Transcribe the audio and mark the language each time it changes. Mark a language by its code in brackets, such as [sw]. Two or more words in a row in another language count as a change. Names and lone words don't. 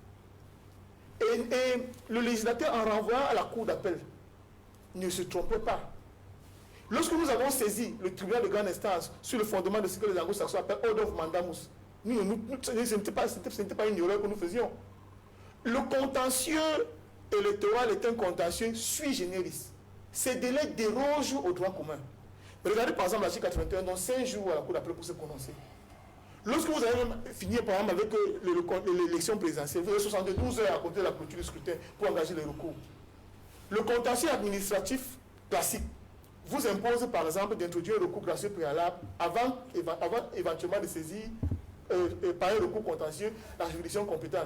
[fr] Et le législateur, en renvoyant à la cour d'appel, ne se trompait pas. Lorsque nous avons saisi le tribunal de grande instance sur le fondement de ce que les anglo-saxons appellent [en] Order of Mandamus, [fr] ce n'était pas une erreur que nous faisions. Le contentieux électoral est un contentieux [la] sui generis. [fr] Ces délais dérogent au droit commun. Regardez par exemple l'article 81, donc 5 jours à la cour d'appel pour se prononcer. Lorsque vous allez finir par exemple avec l'élection présidentielle, vous avez 72 heures à compter de la clôture du scrutin pour engager les recours. Le contentieux administratif classique vous impose par exemple d'introduire un recours gracieux préalable avant éventuellement de saisir par un recours contentieux la juridiction compétente.